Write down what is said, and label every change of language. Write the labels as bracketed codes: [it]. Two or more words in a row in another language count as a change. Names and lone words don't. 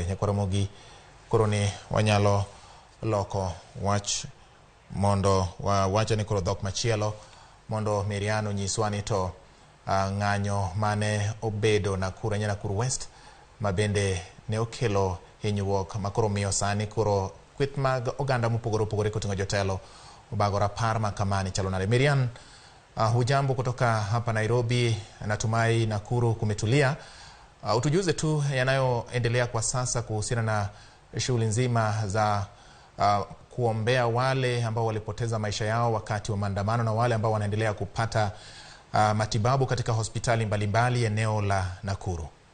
[luo] Nyakwaramogi koro ni wanyalo loko wach mondo wacha ni koro dhok machielo mondo Miriam nyiswa ni to ng'anyo mane obedo Nakuru West mabende ne okelo hinyruok makoro miyo sani koro kweth mag oganda mopogore koting'o jotelo obago rapar makamani chalo nade. [sw] Miriam, hujambo kutoka hapa Nairobi, natumai Nakuru kumetulia. Utujuze tu yanayoendelea kwa sasa kuhusiana na shughuli nzima za kuombea wale ambao walipoteza maisha yao wakati wa maandamano na wale ambao wanaendelea kupata matibabu katika hospitali mbalimbali eneo la Nakuru.